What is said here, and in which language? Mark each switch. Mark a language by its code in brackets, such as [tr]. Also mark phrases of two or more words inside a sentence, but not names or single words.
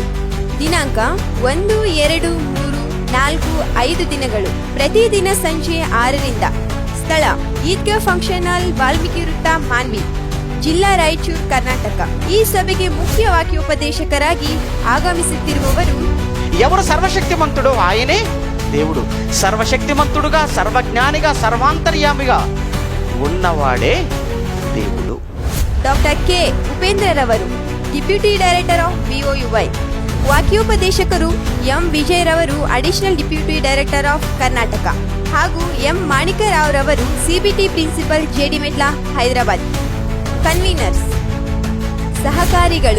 [kn] ದಿನಾಂಕ 1, 2, 3, 4, 5 ದಿನಗಳು. ಪ್ರತಿದಿನ ಸಂಜೆ 6ರಿಂದ. ಸ್ಥಳ: ಈದ್ಗಾ ಫಂಕ್ಷನ್ ಹಾಲ್, ವಾಲ್ಮೀಕಿ ವೃತ್ತ, ಮಾನ್ವಿ, ಜಿಲ್ಲಾ ರಾಯಚೂರು, ಕರ್ನಾಟಕ. ಈ ಸಭೆಗೆ ಮುಖ್ಯ ವಾಕ್ಯೋಪದೇಶಕರಾಗಿ ಆಗಮಿಸುತ್ತಿರುವವರು [te] ఎవరు సర్వశక్తిమంతుడు? ఆయనే దేవుడు. సర్వశక్తిమంతుడుగా, సర్వజ్ఞానిగా, సర్వాంతర్యామిగా ఉన్నవాడే దేవుడు. [kn] ಡಾಕ್ಟರ್ ಕೆ ಉಪೇಂದ್ರರವರು, [en] deputy director of BOUY. [kn] ವಾಕ್ಯೋಪದೇಶಕರು ಎಂ ವಿಜಯರವರು, [en] additional deputy director of Karnataka, [kn] ಹಾಗೂ ಎಂ ಮಾಣಿಕರಾವ್ ರವರು, [en] CBT principal, [kn] JD ಮೆಟ್ಲಾ, ಹೈದರಾಬಾದ್. ಕನ್ವೀನರ್ಸ್: ಸಹಕಾರಿಗಳು.